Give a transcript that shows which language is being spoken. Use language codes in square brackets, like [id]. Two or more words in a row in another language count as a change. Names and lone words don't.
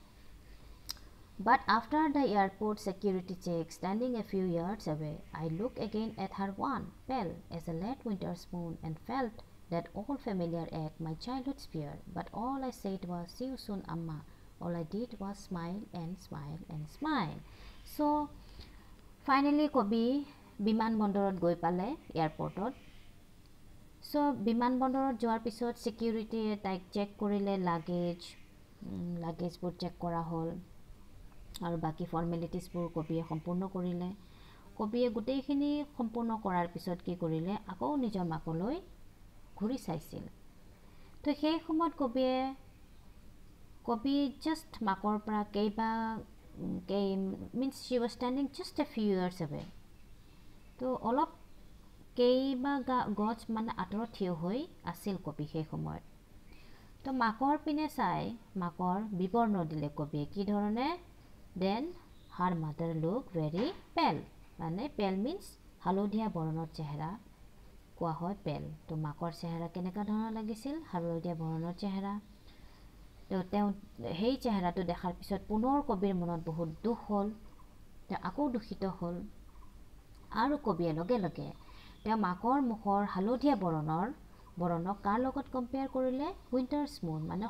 [en] but after the airport security check standing a few yards away I looked again at her wan pale as a late winter's moon and felt that old familiar ache my childhood's fear but all I said was see you soon amma all I did was smile and smile and smile so finally [as] কবি বিমানবন্দৰত গৈ পালে এয়াৰপৰ্টত সো বিমানবন্দৰত যোৱাৰ পিছত সিকিউৰিটিয়ে তাইক চেক কৰিলে লাগেজবোৰ চেক কৰা হ'ল আৰু বাকি ফৰ্মেলিটিজবোৰ কবিয়ে সম্পূৰ্ণ কৰিলে কবিয়ে গোটেইখিনি সম্পূৰ্ণ কৰাৰ পিছত কি কৰিলে আকৌ নিজৰ মাকলৈ ঘূৰি চাইছিল তো সেই সময়ত কবি জাস্ট মাকৰ পৰা [en] means she was standing just a few years away [as] তো অলপ কেইবা গছ মানে আঁতৰত থিয় হৈ আছিল কবি সেই সময়ত তো মাকৰ পিনে চাই মাকৰ বিৱৰণ দিলে কবিয়ে কি ধৰণে [en] then her mother looked very pale [as] মানে [en] pale means [as] হালধীয়া বৰণৰ চেহেৰা কোৱা হয় pale তো মাকৰ চেহেৰা কেনেকা ধৰণৰ লাগিছিল হালধীয়া বৰণৰ চেহেৰা তো তেওঁ সেই চেহেৰাটো দেখাৰ পিছত পুনৰ কবিৰ মনত বহুত দুখ হ'ল তেওঁ আকৌ দুখিত হ'ল আৰু কবিয়ে লগে লগে তেওঁ মাকৰ মুখৰ হালধীয়া বৰণক কাৰ লগত কম্পেয়াৰ কৰিলে [en] winter's moon [as] মানে